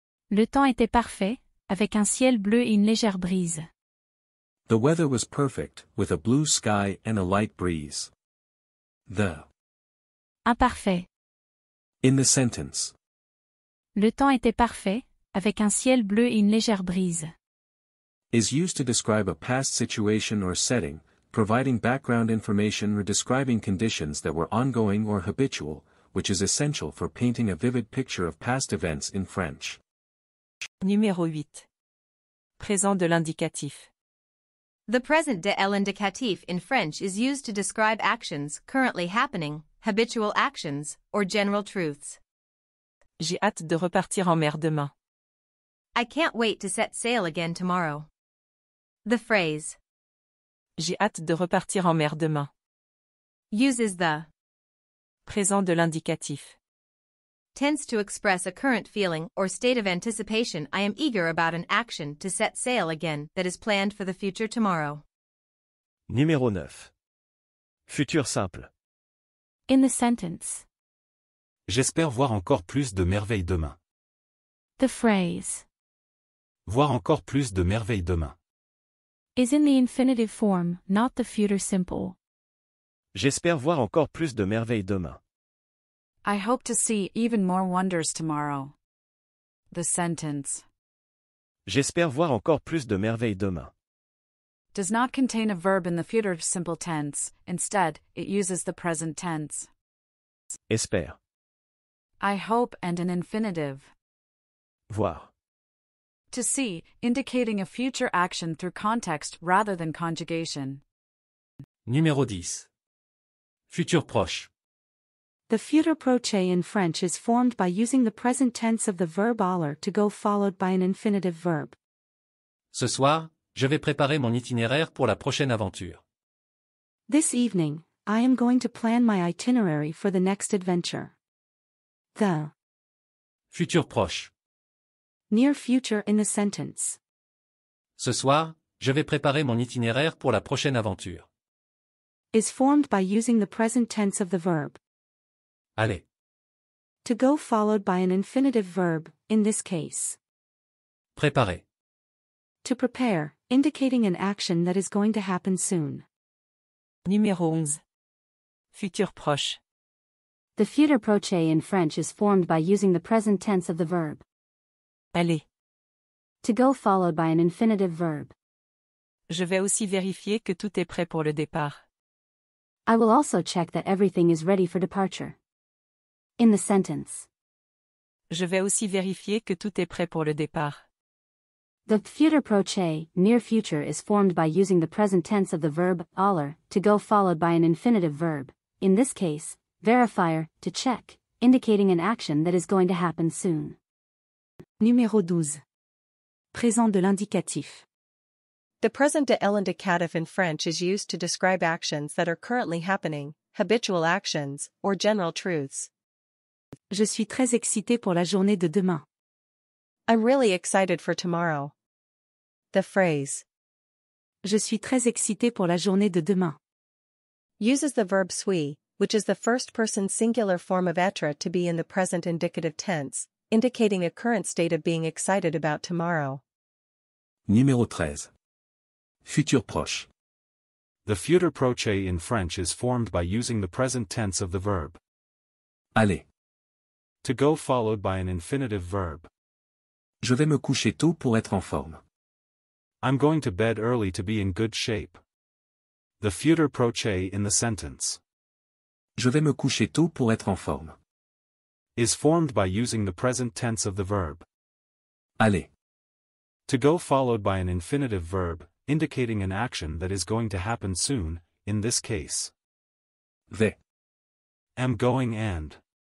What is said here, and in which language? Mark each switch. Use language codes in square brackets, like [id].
[fr] Le temps était parfait, avec un ciel bleu et une légère brise. [en] The weather was perfect, with a blue sky and a light breeze. The [fr] Imparfait. [en] in the sentence [fr] Le temps était parfait, avec un ciel bleu et une légère brise. [en] is used to describe a past situation or setting, providing background information or describing conditions that were ongoing or habitual, which is essential for painting a vivid picture of past events in French. [fr] Numéro 8. Présent de l'indicatif. [en] The present de l'indicatif in French is used to describe actions currently happening, habitual actions, or general truths. [fr] J'ai hâte de repartir en mer demain. [en] I can't wait to set sail again tomorrow. The phrase [fr] J'ai hâte de repartir en mer demain. [en] uses the [fr] Présent de l'indicatif. [en] tends to express a current feeling or state of anticipation. I am eager about an action to set sail again that is planned for the future tomorrow. [fr] Numéro 9. Futur simple. [en] In the sentence, [fr] J'espère voir encore plus de merveilles demain. [en] the phrase [fr] Voir encore plus de merveilles demain. [en] is in the infinitive form, not the future simple. [fr] J'espère voir encore plus de merveilles demain. [en] I hope to see even more wonders tomorrow. The sentence [fr] J'espère voir encore plus de merveilles demain. [en] does not contain a verb in the future simple tense, instead, it uses the present tense. [fr] Espère. [en] I hope and an infinitive. [fr] Voir. [en] To see, indicating a future action through context rather than conjugation. [fr] Numéro 10. Futur proche. [en] The futur proche in French is formed by using the present tense of the verb aller to go followed by an infinitive verb. [fr] Ce soir, je vais préparer mon itinéraire pour la prochaine aventure. [en] This evening, I am going to plan my itinerary for the next adventure. The [fr] Futur proche. [en] near future in the sentence [fr] Ce soir, je vais préparer mon itinéraire pour la prochaine aventure. [en] is formed by using the present tense of the verb [fr] Allez. [en] to go followed by an infinitive verb, in this case. [fr] Préparer. [en] To prepare, indicating an action that is going to happen soon. [fr] Numéro 11. Futur proche. [en] The futur proche in French is formed by using the present tense of the verb [fr] Allez. [en] to go followed by an infinitive verb. [fr] Je vais aussi vérifier que tout est prêt pour le départ. [en] I will also check that everything is ready for departure. In the sentence, [fr] Je vais aussi vérifier que tout est prêt pour le départ. [en] The future proche, near future, is formed by using the present tense of the verb aller, to go, followed by an infinitive verb, in this case, verifier, to check, indicating an action that is going to happen soon. [fr] Numéro 12. Présent de l'indicatif. [en] The present de l'indicatif in French is used to describe actions that are currently happening, habitual actions, or general truths. [fr] Je suis très excité pour la journée de demain. [en] I'm really excited for tomorrow. The phrase [fr] Je suis très excité pour la journée de demain [en] uses the verb suis, which is the first-person singular form of être, to be in the present indicative tense, indicating a current state of being excited about tomorrow. [fr] Numéro 13. Futur proche. [en] The futur proche in French is formed by using the present tense of the verb [fr] Aller. [en] to go, followed by an infinitive verb. [fr] Je vais me coucher tôt pour être en forme. [en] I'm going to bed early to be in good shape. The futur proche in the sentence [fr] Je vais me coucher tôt pour être en forme. [en] is formed by using the present tense of the verb [fr] Aller. [en] to go, followed by an infinitive verb, indicating an action that is going to happen soon, in this case. [fr] Vais. [en] Am going and.